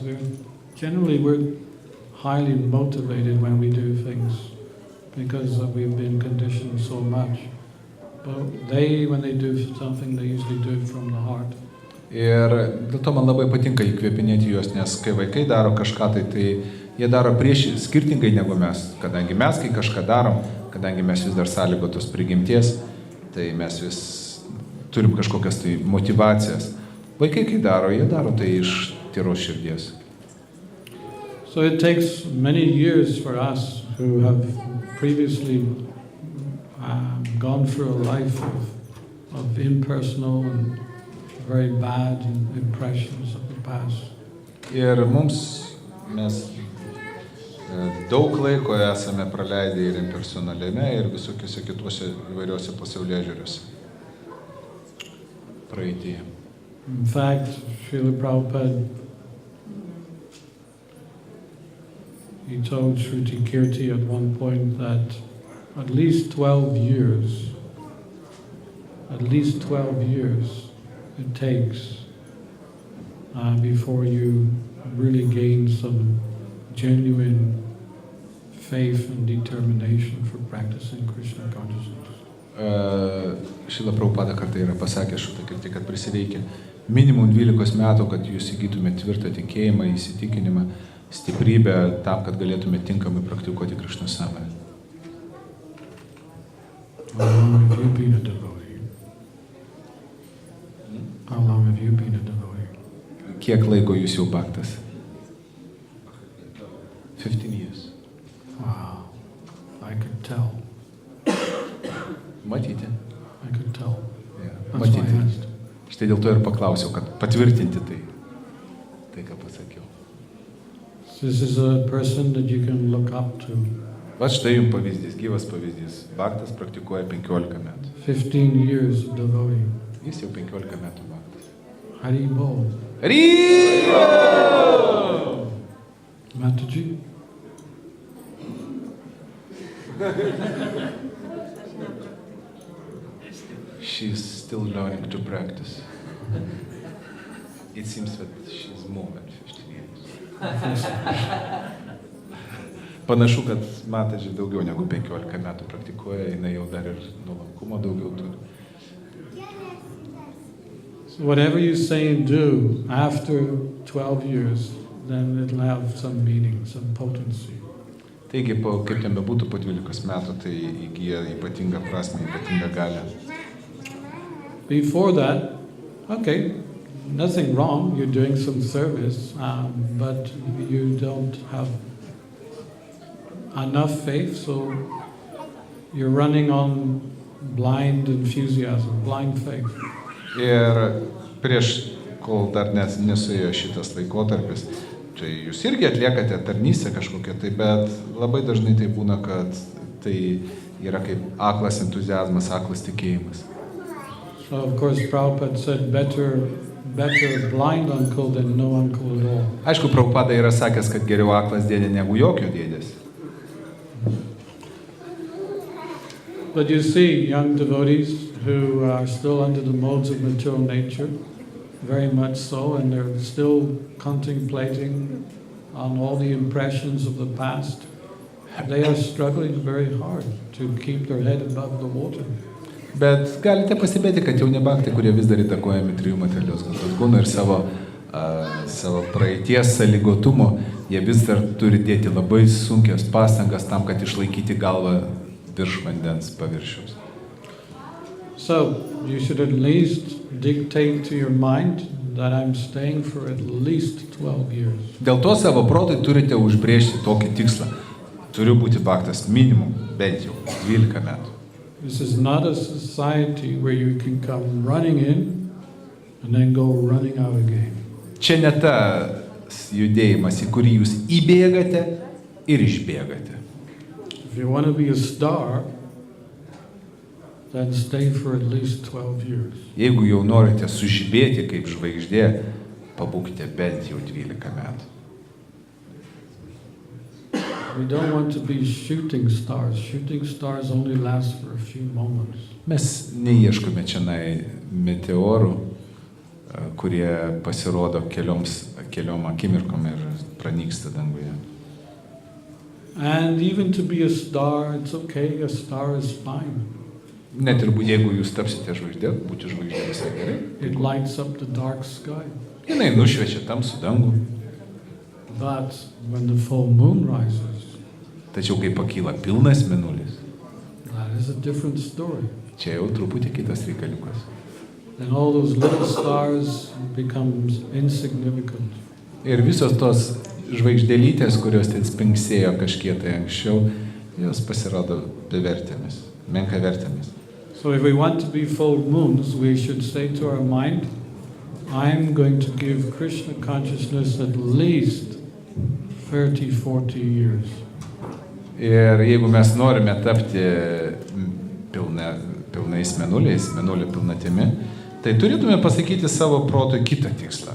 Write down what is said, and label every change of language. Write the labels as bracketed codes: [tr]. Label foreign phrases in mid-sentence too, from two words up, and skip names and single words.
[en] We're highly motivated when we do things because we've been conditioned so much. But when they do something, they usually do it from the heart. [lt] Ir dėl to man labai patinka įkvėpinėti juos, nes kai vaikai daro kažką, tai jie daro skirtingai negu mes. Kadangi mes, kai kažką darom, kadangi mes vis dar sąlygotos prigimties, tai mes vis turim kažkokias tai motivacijas. Vaikai, kai daro, jie daro tai iš tyros širdies. [en] So it takes many years for us who have previously gone through a life of impersonal and very bad impressions of the past. [lt] Ir mes daug laiko esame praleidę ir impersonaliame, ir visokiuose kituose įvairiuose pasaulėžiūriuose praeityje. [en] In fact, Srila Prabhupada, he told Shruti Kirti at one point that at least 12 years it takes before you really gain some genuine faith and determination for practicing Krishna consciousness. [lt] Šrila Prabhupada kartą yra pasakęs Shruti Kirti, kad prisireikia minimum 12 metų, kad jūs įgytumėte tvirtą tikėjimą, įsitikinimą, stiprybę tam, kad galėtumėte tinkamai praktikuoti Krishnos sąmonę. [en] How long have you been a devotee? How long have you been a devotee? [lt] Kiek laiko jūs jau bhaktas? [en] 15 years. Wow, I could tell. [lt] Matyti? [en] I could tell. Yeah. That's why I [lt] Matyti. [en] asked. [lt] Štai dėl to ir paklausiau, kad patvirtinti tai, ką pasakiau. [en] This is a person that you can look up to. [lt] Va štai jums pavyzdys, gyvas pavyzdys. Bhaktas praktikuoja 15 metų. [en] 15 years of devotee. [lt] Jis jau 15 metų bhaktas. [sa] Hari Bol. Haribo! [en] Mataji? She's still learning to practice. It seems that she's more than 15 years. [lt] Panašu, kad Mataji daugiau negu 15 metų praktikuoja, jinai jau dar ir nuolankumo daugiau turi. [en] So whatever you say and do after 12 years, then it'll have some meaning, some potency. [lt] Taigi, kaip ten bebūtų, po 12 metų, tai įgyja ypatingą prasmę, ypatingą galią. [en] Before that, okay, nothing wrong, you're doing some service, but you don't have enough faith, so you're running on blind enthusiasm, blind faith. [lt] Ir prieš, kol dar nesuėjo šitas laikotarpis, tai jūs irgi atliekate tarnystę kažkokią, tai, bet labai dažnai tai būna, kad tai yra kaip aklas entuziazmas, aklas tikėjimas. [en] So of course Prabhupada said better blind uncle than no uncle at all. [lt] Aišku, Prabhupada yra sakęs, kad geriau aklas dėdė negu jokio dėdės. [en] But you see young devotees who are still under the modes of material nature, very much so, and they're still contemplating on all the impressions of the past. They are struggling very hard to keep their head above the water. [lt] Bet galite pastebėti, kad jauni bhaktai, kurie vis dar įtakojami trijų materialios gamtos kūno ir savo praeities sąlygotumo, jie vis dar turi dėti labai sunkias pastangas tam, kad išlaikyti galvą virš vandens paviršiaus. [en] So, you should at least dictate to your mind that I'm staying for at least 12 years. [lt] Dėl to savo protui turite užbrėžti tokį tikslą. Turiu būti bhaktas minimum, bent jau 12 metų. [en] This is not a society where you can come running in and then go running out again. [lt] Čia ne tas judėjimas, į kurį jūs įbėgate ir išbėgate. [en] If you want to be a star, then stay for at least 12 years. [lt] Jeigu jau norite sužibėti kaip žvaigždė, pabūkite bent jau 12 metų. [en] We don't want to be shooting stars. Shooting stars only last for a few moments. [lt] Mes neieškome čianai meteorų, kurie pasirodo keliom akimirkom ir pranyksta danguje. [en] And even to be a star, it's okay. A star is fine. [lt] Net ir jeigu jūs tapsite žvaigždė, būti žvaigždė visai gerai. [en] It lights up the dark sky. [lt] Jinai nušviečia tamsų dangų. [en] But when the full moon rises, [lt] Tačiau kai pakyla pilnas mėnulis, [en] that is a different story. [lt] čia jau truputį kitas reikaliukas. [en] Then all those little stars becomes insignificant. [lt] Ir visos tos žvaigždėlytės, kurios ten spingsėjo kažkiek tai anksčiau, jos pasirodo bevertėmis, menkavertėmis. [en] So if we want to be full moons, we should say to our mind, I'm going to give Krishna consciousness at least 30-40 years. [lt] Ir jeigu mes norime tapti pilnais mėnuliais, mėnulio pilnatimi, tai turėtume pasakyti savo protui kitą tikslą.